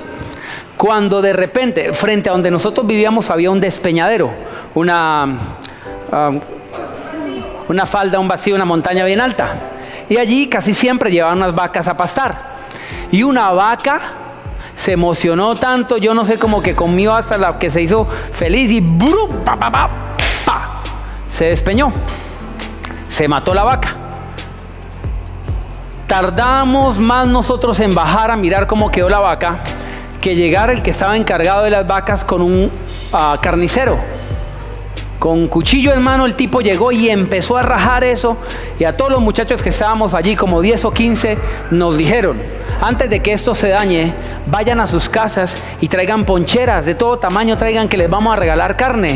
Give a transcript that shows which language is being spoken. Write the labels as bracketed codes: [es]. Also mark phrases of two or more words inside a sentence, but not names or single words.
[es] Cuando de repente, frente a donde nosotros vivíamos, había un despeñadero, una falda, un vacío, una montaña bien alta. Y allí casi siempre llevaban unas vacas a pastar. Y una vaca Se emocionó tanto, yo no sé, como que comió hasta la que se hizo feliz y ¡brum! ¡Pa, pa, pa! ¡Pa! Se despeñó. Se mató la vaca. Tardamos más nosotros en bajar a mirar cómo quedó la vaca que llegar el que estaba encargado de las vacas con un carnicero. Con cuchillo en mano el tipo llegó y empezó a rajar eso, y a todos los muchachos que estábamos allí, como 10 o 15, nos dijeron: antes de que esto se dañe, vayan a sus casas y traigan poncheras de todo tamaño, traigan, que les vamos a regalar carne.